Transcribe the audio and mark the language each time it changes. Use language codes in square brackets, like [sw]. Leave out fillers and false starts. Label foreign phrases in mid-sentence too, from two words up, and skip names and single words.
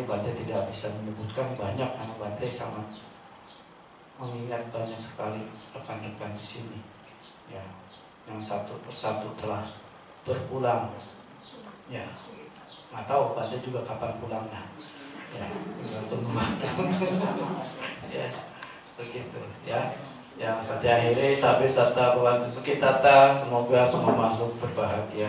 [id] Bante tidak bisa menyebutkan banyak, karena Bante sangat mengingat banyak sekali rekan-rekan di sini. Ya, yang satu persatu telah berpulang. Ya, nggak tahu Bante juga kapan pulangnya. Ya, tinggal tunggu waktu. Ya, begitu. Ya, yang pada akhirnya [pi] sabe sata bawantu sukitata, [id] semoga semua makhluk berbahagia.